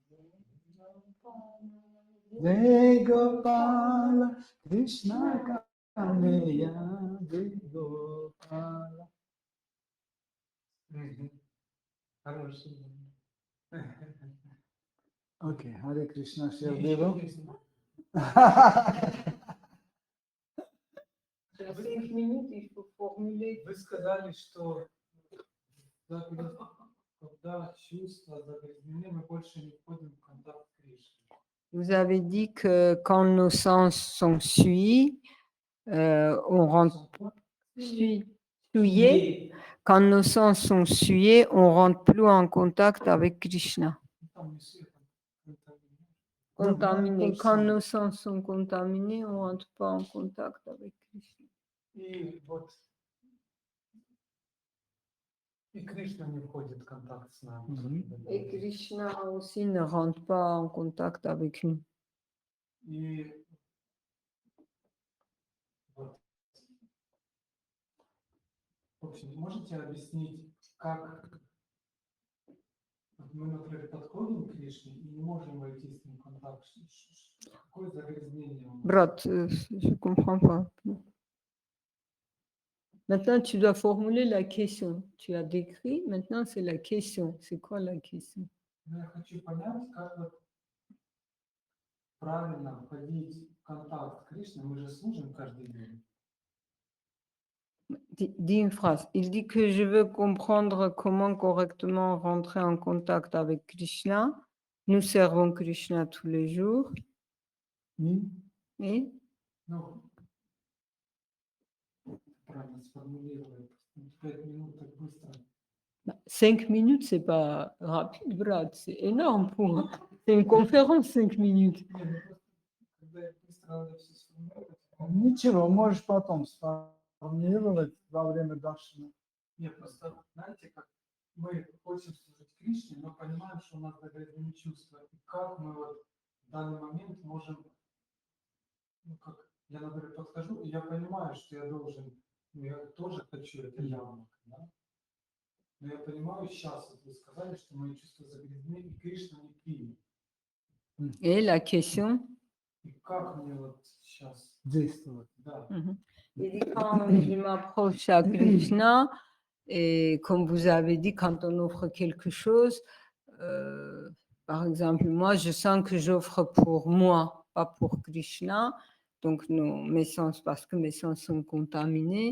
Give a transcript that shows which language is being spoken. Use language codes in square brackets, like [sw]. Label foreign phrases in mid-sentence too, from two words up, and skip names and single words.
[sa] Jai Gopala, Krishna Kaneya, Jai Gopala. [ru] Хороший. [fr] Ok, Hare Krishna, cher Deva. Sur 5 minutes, il faut formuler. [ru] Вы сказали, что когда чувства загрязнены, мы больше не входим в контакт с Кришной. [fr] vous avez dit que quand nos sens sont souillés, on rentre souillés. Quand nos sens sont souillés, on rentre plus en contact avec Krishna. contaminés. Quand nos sens sont contaminés, on ne rentre pas en contact avec Krishna. [ru] И вот и Кришна не входит в контакт с нами. [fr] Et Krishna aussi ne rentre pas en contact avec nous. [ru] И вот. В общем, можете объяснить, как мы, например, подходим к Кришне и не можем войти с ним в контакт? Какое загрязнение у нас? [fr] Brat, je ne comprends pas. Maintenant, tu dois formuler la question. Tu as décrit, maintenant c'est la question. C'est quoi la question? [ru] Я хочу понять, как вот правильно входить в контакт с Кришной. Мы же служим каждый день. [fr] Dis une phrase. Il dit que je veux comprendre comment correctement rentrer en contact avec Krishna. Nous servons Krishna tous les jours. Et [ru] Ну, правильно сформулировать. 5 минут так быстро. [fr] 5 minutes, c'est pas rapide, Brad. C'est énorme pour. C'est une conférence, 5 minutes. [ru] Не, ну просто, когда я быстро надо все сформулировать. Ничего, можешь потом сформулировать во время даршана. Нет, просто, знаете, как мы хотим служить Кришне, но понимаем, что у нас загрязнены чувства. И как мы вот в данный момент можем, ну как, я, например, подхожу, и я понимаю, что я должен, ну я тоже хочу это явно, да? Но я понимаю сейчас, вот вы сказали, что мои чувства загрязнены, и Кришна не примет. [fr] Et la question? [ru] И как мне вот сейчас Действовать. да. [fr] Il dit quand je m'approche à Krishna, et comme vous avez dit, quand on offre quelque chose, par exemple, moi, je sens que j'offre pour moi, pas pour Krishna. Donc, mes sens, parce que mes sens sont contaminés.